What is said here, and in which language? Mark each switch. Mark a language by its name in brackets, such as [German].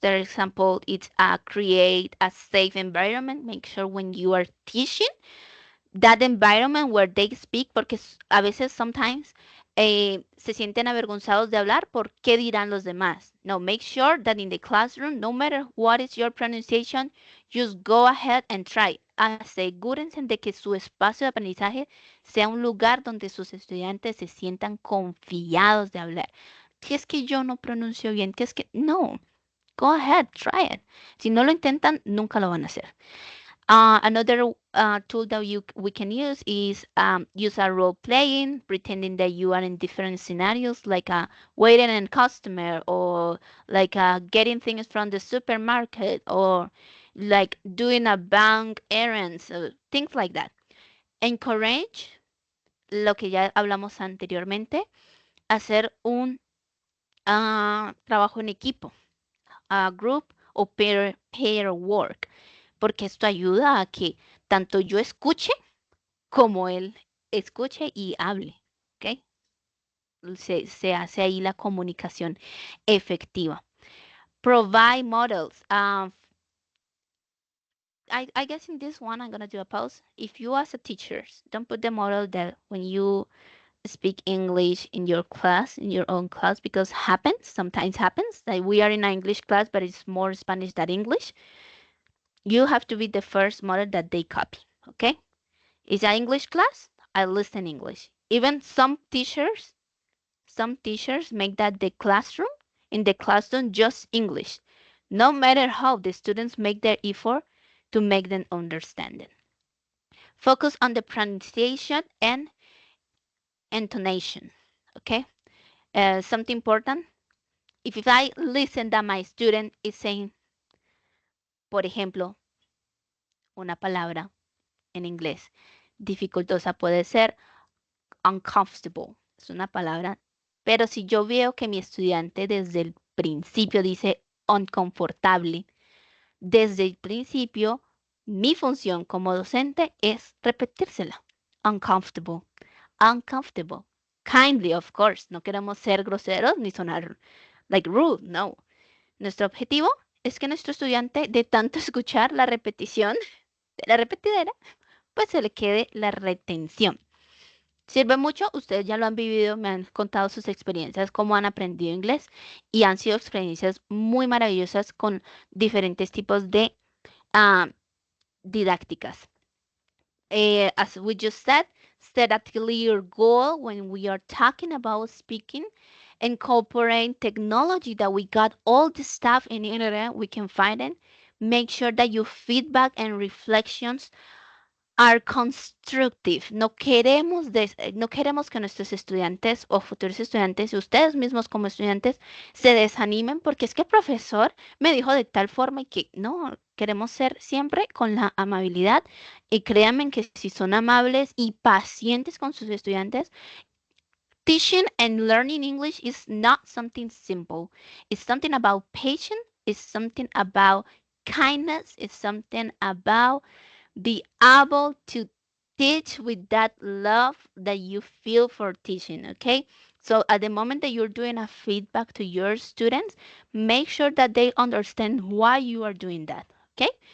[English] For example, it's create a safe environment. Make sure when you are teaching that environment where they speak, [Spanish] porque a veces [English] sometimes [Spanish] se sienten avergonzados de hablar por qué dirán los demás. [English] No, make sure that in the classroom, no matter what is your pronunciation, just go ahead and try. [Spanish] Asegúrense de que su espacio de aprendizaje sea un lugar donde sus estudiantes se sientan confiados de hablar. Que es que yo no pronuncio bien, que es que no. [English] Go ahead, try it. [Spanish] Si no lo intentan, nunca lo van a hacer. [English] Another tool that we can use is use a role playing, pretending that you are in different scenarios, like waiting in customer, or like getting things from the supermarket, or like doing a bank errands, things like that. [Spanish] Encourage lo que ya hablamos anteriormente, hacer un trabajo en equipo, group o pair work, porque esto ayuda a que tanto yo escuche como él escuche y hable, ¿ok? Se hace ahí la comunicación efectiva. [English] Provide models. I guess in this one, I'm going to do a pause. If you as a teacher, don't put the model that when you speak English in your class, in your own class, because sometimes happens, that we are in an English class, but it's more Spanish than English. You have to be the first model that they copy, okay? It's an English class, I listen English. Even some teachers make that the classroom, in the classroom, just English. No matter how the students make their effort to make them understand it. Focus on the pronunciation and intonation, okay? Something important, if I listen that my student is saying, [Spanish] por ejemplo, una palabra en inglés dificultosa puede ser uncomfortable, es una palabra, pero si yo veo que mi estudiante desde el principio dice inconfortable, desde el principio mi función como docente es repetírsela. [English] Uncomfortable, uncomfortable. Kindly, of course, [Spanish] no queremos ser groseros ni sonar [English] like rude, [Spanish] no. Nuestro objetivo es que nuestro estudiante, de tanto escuchar la repetición de la repetidera, pues se le quede la retención. Sirve mucho, ustedes ya lo han vivido, me han contado sus experiencias, cómo han aprendido inglés y han sido experiencias muy maravillosas con diferentes tipos de didácticas. [English] As we just said, set a clear goal when we are talking about speaking, incorporate technology that we got all the stuff in the internet, we can find it. Make sure that your feedback and reflections are constructive. [Spanish] No queremos que nuestros estudiantes o futuros estudiantes y ustedes mismos como estudiantes se desanimen porque es que el profesor me dijo de tal forma y que no, queremos ser siempre con la amabilidad y créanme que si son amables y pacientes con sus estudiantes, [English] teaching and learning English is not something simple. It's something about patience, it's something about kindness, it's something about be able to teach with that love that you feel for teaching, okay? So at the moment that you're doing a feedback to your students, make sure that they understand why you are doing that, okay?